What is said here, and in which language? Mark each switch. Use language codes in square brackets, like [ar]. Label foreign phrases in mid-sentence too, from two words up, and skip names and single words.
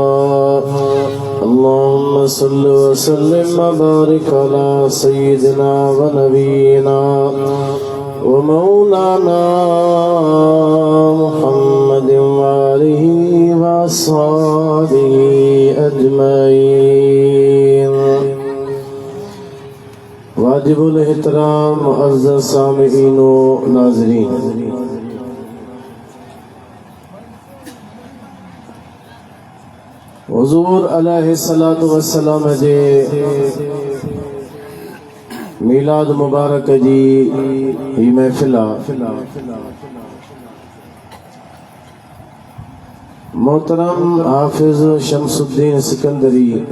[ar] اللهم صل وسلم وبارك على سيدنا ونبينا ومولانا محمد وآله وأصحابه [sd] أجمعين वाजिब एहतराम मुअज़्ज़ज़ सामिईन व नाज़रीन, हुज़ूर [ar] عليه الصلاة والسلام [sd] जे मीलाद मुबारक जी ही महफ़िल मोहतरम हाफ़िज़ शमसुद्दीन सिकंदरी